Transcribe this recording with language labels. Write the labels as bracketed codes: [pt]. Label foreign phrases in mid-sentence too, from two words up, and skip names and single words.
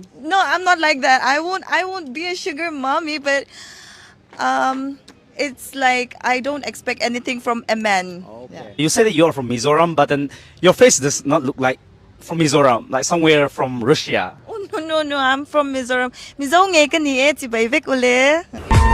[en] No, I'm not like that. I won't be a sugar mommy, but it's like I don't expect anything from a man. Yeah. You said that you're from Mizoram, but then your face does not look like from Mizoram, like somewhere from Russia. Oh, no, I'm from Mizoram. [lus] Mizo ngay ka ni eh, tibay ule.